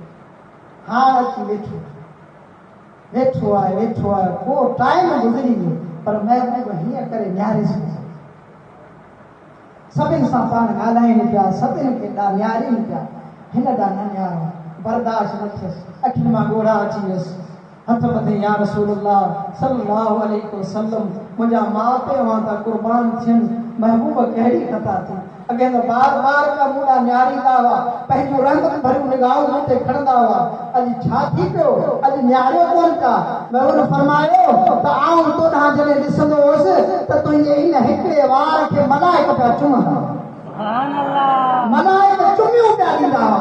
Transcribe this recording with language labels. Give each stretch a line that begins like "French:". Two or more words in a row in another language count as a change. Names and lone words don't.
Sindhi: हाणे अची वेठो आहे, को टाइम गुज़री वियो, पर महबूब हीअं करे निहारेसि। सभिनि सां पाण ॻाल्हाइनि पिया, सभिनि खे निहारीनि पिया, हिन ॾांहुं न निहारो, बर्दाश्त न थियसि, अखियुनि मां ॻोढ़ा अची वियसि। हथ मथे
Arabic: يا رسول الله صلى الله عليه وسلم,
Sindhi: मुंहिंजा माउ पीउ हुआ त क़ुर्बान थियनि, महबूब कहिड़ी ख़ता थी। अॻे त बार बार का मुंडा निहारींदा हुआ, पंहिंजूं रहमत भरियूं निगाहूं मूं ते खणंदा हुआ। अॼु छा थी पियो, अॼु निहारियो कोन था। महबूब फरमायो त आऊं तोॾां जॾहिं ॾिसंदो हुउसि त तुंहिंजे इन हिकिड़े वार खे मलाइक पिया चुमंदा, मलाइक चुमियूं पिया ॾींदा हुआ।